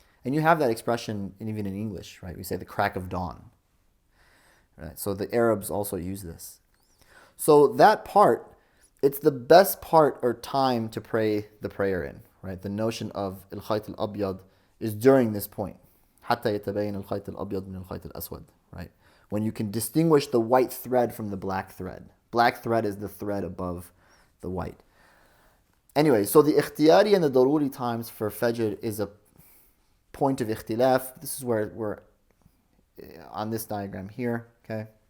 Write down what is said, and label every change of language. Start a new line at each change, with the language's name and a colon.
English: And you have that expression even in English, right? We say the crack of dawn. Right? So the Arabs also use this. So that part, it's the best part or time to pray the prayer in, right? The notion of al-khayt al-abyad is during this point.
Arabic: حتى يتبين الخيط الأبيض من الخيط الأسود, right?
English: When you can distinguish the white thread from the black thread. Black thread is the thread above the white. Anyway, so the ikhtiyari and the daruri times for Fajr is a point of ikhtilaf. This is where we're on this diagram here, okay?